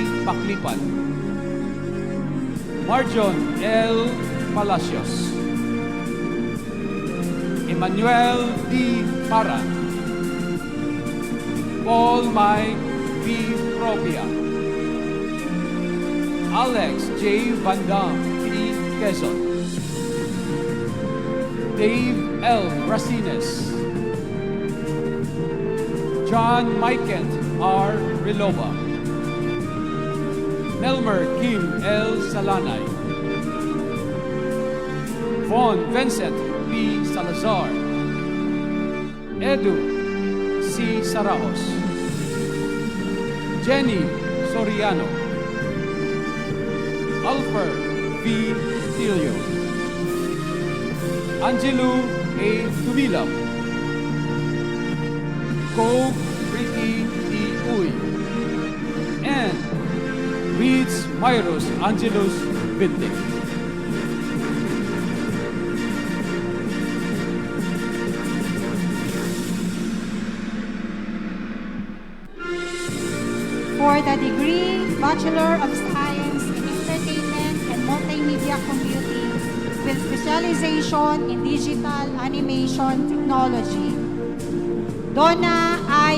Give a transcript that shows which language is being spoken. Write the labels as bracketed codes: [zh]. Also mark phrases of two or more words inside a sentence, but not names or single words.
[en] Paklipan, Marjon L. Palacios, Emmanuel D. Paran, Paul Mike B. Propia, Alex J. Van Dam P. Quezon, Dave L. Racines, John Mykent R. Rilova, Melmer Kim L. Salanay, Von Vincent P. Salazar, Edu C. Sarajos, Jenny Soriano, Alfer V. Tilio, Angelo A. Tumilaw, Ko Ricky D. Uy, and Reeds Myros Angelos Vintic. For the degree Bachelor of Science in Entertainment and Multimedia Computing with specialization in Digital Animation Technology, Donna I.